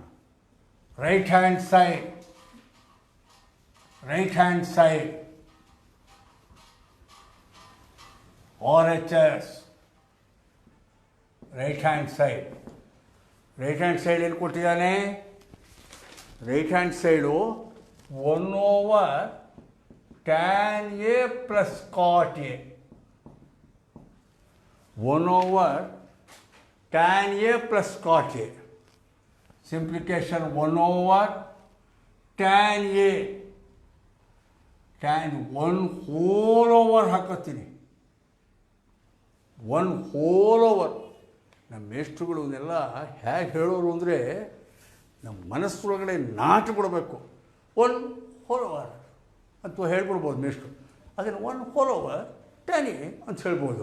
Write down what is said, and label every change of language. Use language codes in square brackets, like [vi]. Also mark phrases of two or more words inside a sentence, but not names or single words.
[en] right hand side RHS right hand side [kn] ಏನು ಕೊಟ್ಟಿದ್ದಾನೆ? [en] right hand side 1 over tan A plus cot A, 1 over tan A plus cot A. ಸಿಂಪ್ಲಿಕೇಶನ್ 1/tan A, tan 1/, [kn] ಹಾಕೋತೀನಿ 1/. ನಮ್ಮ ಮೇಷ್ಟ್ರುಗಳನ್ನೆಲ್ಲ ಹೇಗೆ ಹೇಳೋರು ಅಂದರೆ ನಮ್ಮ ಮನಸ್ಸೊಳಗಡೆ ನಾಟು ಬಿಡಬೇಕು. 1/, ಅಂತ ಹೇಳ್ಬಿಡ್ಬೋದು ಮೇಷ್ಟ್ರು. ಅದನ್ನು 1/tan A ಅಂತ ಹೇಳ್ಬೋದು.